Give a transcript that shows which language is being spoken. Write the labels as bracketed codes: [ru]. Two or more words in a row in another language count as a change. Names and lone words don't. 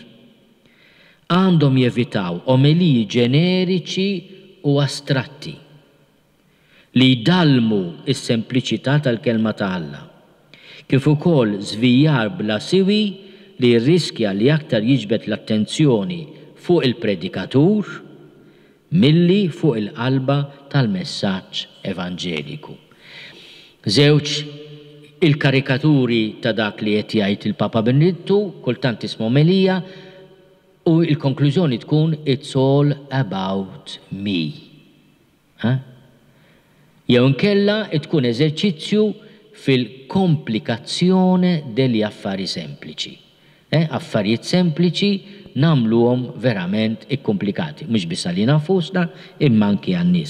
[mt] Għandhom jevitaw omeliji ġeneriċi u astratti li jdallmu is-sempliċità tal-kelma ta' Alla, kif ukoll żvijar bla siwi li jirriskja li aktar jiġbed l-attenzjoni fuq il-predikatur milli fuq il-qalba tal-messaġġ evanġeliku. Żewġ il-karikaturi ta' dak li qed jgħid il-Papa Benedittu, kultant ismu omelija, u il-konklużjoni tkun [en] it's all about me. [mt] Jew inkella tkun eżerċizzju fil-komplikazzjoni [it] degli affari sempliċi. [mt] Affarijiet sempliċi nagħmluhom verament ikkomplikati, mhux biss għalina nfusna imma anki għan-nies.